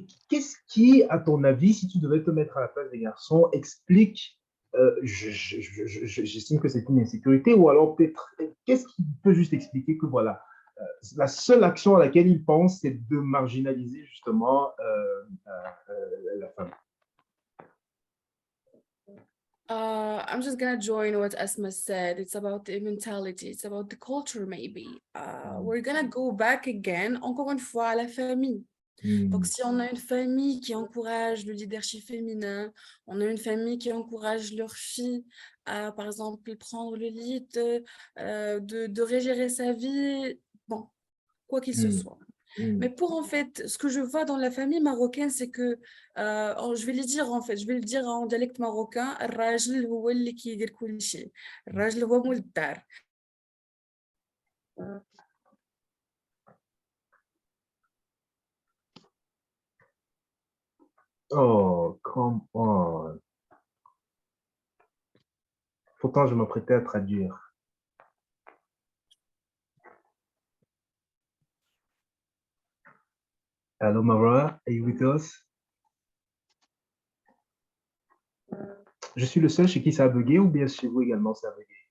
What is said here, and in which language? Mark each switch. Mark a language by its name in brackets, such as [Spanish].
[French] Qu'est-ce qui, à ton avis, si tu devais te mettre à la place des garçons, explique, j'estime que c'est une insécurité, ou alors peut-être, qu'est-ce qui peut juste expliquer que voilà, la seule action à laquelle ils pensent, c'est de marginaliser justement la femme? [English] I'm just gonna join what Asmaa said. It's about the mentality. It's about the culture, maybe. We're gonna go back again, [French] encore une fois, à la famille. Donc, si on a une famille qui encourage le leadership féminin, on a une famille qui encourage leurs filles à, par exemple, prendre le lead, de régérer sa vie, bon, quoi qu'il se soit. Mais pour en fait, ce que je vois dans la famille marocaine, c'est que, je vais le dire en fait, je vais le dire en dialecte marocain, [Arabic] الراجل هو اللي كيدير كل شيء. الراجل هو مول الدار. [English] Oh, come on. [French] Pourtant, je m'apprêtais à traduire. [English] Allô, Maroua, are you with us? [French] Je suis le seul chez qui ça a bugué ou bien chez vous également ça a bugué?